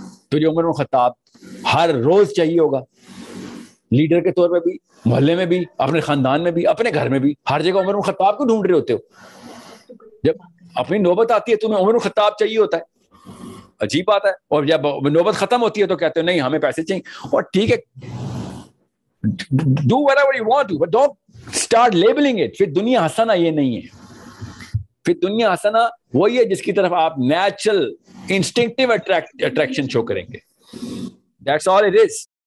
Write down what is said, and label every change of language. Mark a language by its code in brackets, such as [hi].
[ur] تجھے عمر بن خطاب ہر روز چاہیے ہوگا, لیڈر کے طور پہ بھی, محلے میں بھی, اپنے خاندان میں بھی, اپنے گھر میں بھی, ہر جگہ عمر بن خطاب کو ڈھونڈ رہے ہوتے ہو. جب اپنی نوبت آتی ہے تمہیں عمر بن خطاب چاہیے ہوتا ہے, عجیب بات ہے. اور جب نوبت ختم ہوتی ہے تو کہتے ہو نہیں ہمیں پیسے چاہیے. اور ٹھیک ہے, [en] do whatever you want to, but don't start labeling it. [ur] پھر دنیا حسنہ یہ نہیں ہے. پھر دنیا حسنہ وہی ہے جس کی طرف آپ نیچرل انسٹنکٹیو اٹریکشن شو کریں گے. [en] That's all it is.